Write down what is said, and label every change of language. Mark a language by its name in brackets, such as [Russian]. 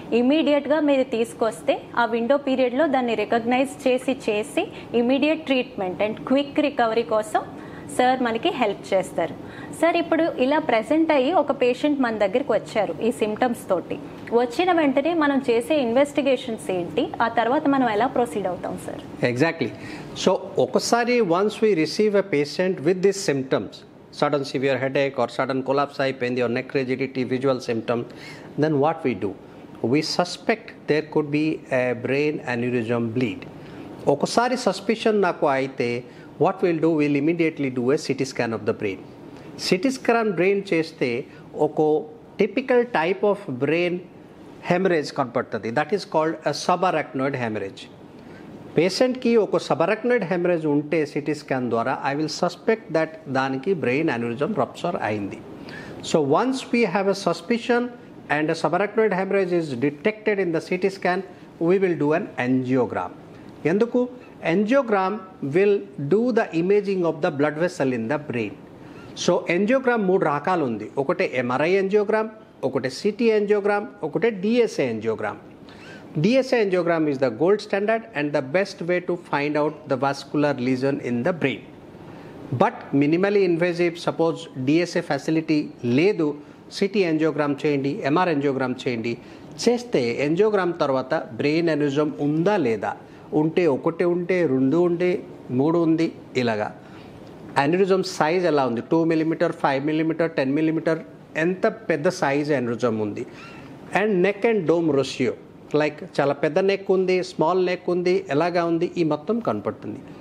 [Telugu] ఇమీడియట్గా మీరు తీసుకొస్తే ఆ విండో పీరియడ్లో దాన్ని రికగ్నైజ్ చేసి immediate treatment and quick recovery కోసం సార్ మనకి హెల్ప్ చేస్తారు. సార్ ఇప్పుడు ఇలా ప్రెసెంట్ అయ్యి ఒక పేషెంట్ మన దగ్గరికి వచ్చారు ఈ సిమ్టమ్స్ తోటి. వచ్చిన వెంటనే మనం చేసే ఇన్వెస్టిగేషన్స్ ఏంటి, ఆ తర్వాత మనం ఎలా ప్రొసీడ్ అవుతాం సార్? [English] Exactly. So ఒకసారి once we receive a patient with this symptoms, sudden severe headache or sudden collapse [Telugu] అయిపోయింది [English] or neck rigidity, visual symptom, then what we do? We suspect there could be a brain aneurysm bleed. [Telugu] ఒకసారి suspicion నాకు అయితే [English] what we'll do, we'll immediately do a CT scan of the brain. CT scan brain [Telugu] చేస్తే ఒక [English] typical type of brain hemorrhage [Telugu] కనపడుతుంది. [English] That is called a subarachnoid hemorrhage. [Telugu] పేషెంట్కి ఒక సబరాక్నాయిడ్ haemorrhage ఉంటే CT scan ద్వారా ఐ విల్ సస్పెక్ట్ దట్ దానికి brain aneurysm rupture అయింది. [English] So once we have a suspicion and subarachnoid haemorrhage is detected in the CT scan, we will do an angiogram. ఎందుకు? Angiogram will do the imaging of the blood vessel in the brain. [Telugu] So angiogram 3 రకాలు ఉంది. ఒకటి MRI angiogram, ఒకటి city angiogram, ఒకటి DSA angiogram. [English] DSA angiogram is the gold standard and the best way to find out the vascular lesion in the brain. But minimally invasive, suppose DSA facility [Telugu] లేదు, [English] CT angiogram [Telugu] చేయండి, [English] MR angiogram చేయండి. [Telugu] చేస్తే angiogram తర్వాత brain aneurysm ఉందా లేదా, ఉంటే ఒకటి ఉంటే 2 ఉంటే 3 ఉంది, ఇలాగా. అన్యూరిజం సైజ్ ఎలా ఉంది, 2 mm, 5 mm, 10 mm, ఎంత పెద్ద సైజ్ అన్యూరిజం ఉంది. And neck and dome ratio, like చాలా పెద్ద నెక్ ఉంది, స్మాల్ నెక్ ఉంది, ఎలాగా ఉంది, ఈ మొత్తం కనపడుతుంది.